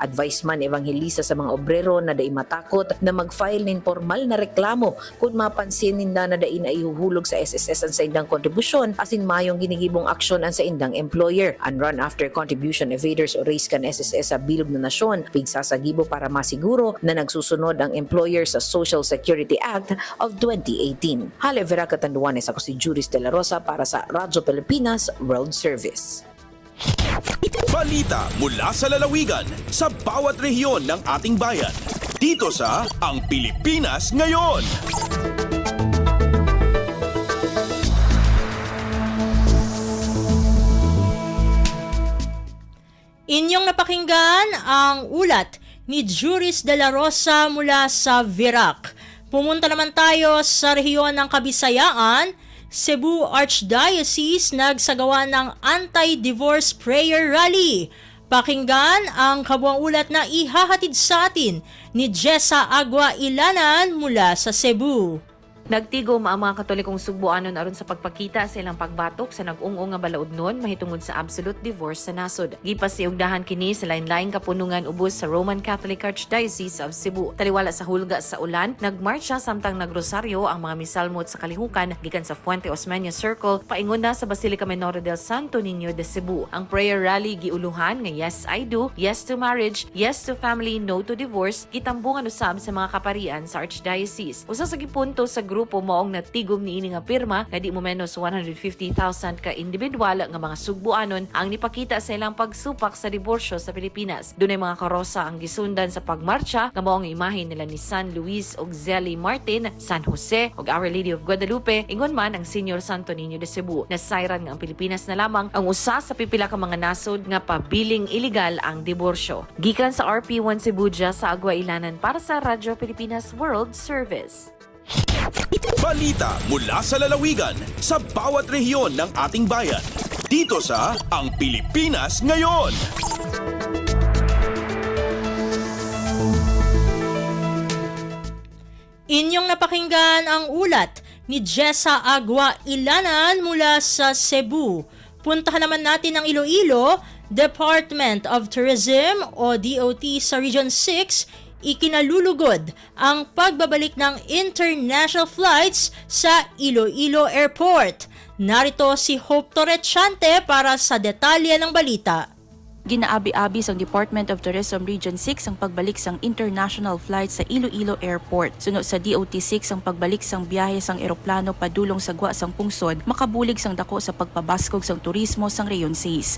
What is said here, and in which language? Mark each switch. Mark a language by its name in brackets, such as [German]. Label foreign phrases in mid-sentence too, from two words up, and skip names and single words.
[Bikol] Advice man Evangelista sa mga obrero na dai matakot na mag-file nin formal na reklamo kung mapansin ninda na dai na ihuhulog sa SSS ang sa indang kontribusyon asin mayong ginigibong aksyon ang sa indang employer. Ang [English] run after contribution evaders [Bikol] o raise kan SSS sa bilog na nasyon pigsasagibo para masiguro na nagsusunod ang employer sa Social Security Act of 2018. Hale Virac, Catanduanes, ako si Juris De La Rosa para sa Radyo Pilipinas World Service. [Filipino] Balita mula sa lalawigan sa bawat rehiyon ng ating bayan. Dito sa Ang Pilipinas Ngayon. Inyong napakinggan ang ulat ni Juris De La Rosa mula sa Virac. Pumunta naman tayo sa rehiyon ng Kabisayaan. Cebu Archdiocese nagsagawa ng [English] anti-divorce prayer rally. [Filipino] Pakinggan ang kabuang ulat na ihahatid sa atin ni Jessa Agua Ilanan mula sa Cebu. [Cebuano] Nagtigom ang mga Katolikong Sugbuanon aron sa pagpakita sa ilang pagbatok sa nag-ung-ung nga balaod nun mahitungod sa absolute divorce sa nasod. Gipasiugdahan kini sa lain-laing kapunungan ubos sa Roman Catholic Archdiocese of Cebu. Taliwala sa hulga sa ulan, nagmarcha samtang nagrosaryo ang mga misalmot sa kalihukan gikan sa Fuente Osmeña Circle paingon na sa Basilica Menor del Santo Niño de Cebu. Ang [English] prayer rally [Cebuano] giuluhan nga Yes I Do, Yes to Marriage, Yes to Family, No to Divorce, gitambungan usab sa mga kaparian sa Archdiocese. Usa sa gipunto sa grupo maong natigom niini nga pirma nga di mo menos 150,000 ka individual nga mga Sugbuanon ang nipakita sa ilang pagsupak sa diborsyo sa Pilipinas. Dunay mga karosa ang gisundan sa pagmarcha nga maong imahe nila ni San Luis Auxili Martin, San Jose ug Our Lady of Guadalupe, ingon man ang Senior Santo Niño de Cebu. Nasayran nga ang Pilipinas na lamang ang usa sa pipila ka mga nasod nga pabiling iligal ang diborsyo. Gikan sa RP1 Cebu sa Agua Ilanan para sa Radyo Pilipinas World Service. [Filipino] Balita mula sa lalawigan sa bawat rehiyon ng ating bayan. Dito sa Ang Pilipinas Ngayon. Inyong napakinggan ang ulat ni Jessa Agua Ilanan mula sa Cebu. Puntahan naman natin ang Iloilo. Department of Tourism o DOT sa Region 6 ikinalulugod ang pagbabalik ng [English] international flights [Filipino] sa Iloilo Airport. Narito si Hope Torrechante para sa detalye ng balita. [Hiligaynon] Ginaabi-abi sa Department of Tourism Region 6 ang pagbalik sang [English] international flight [Hiligaynon] sa Iloilo Airport. Sunod sa DOT6 ang pagbalik sang biyahe sang eroplano padulong sa gwa sang pungsod, makabulig sang dako sa pagpabaskog sang turismo sang Reyon 6.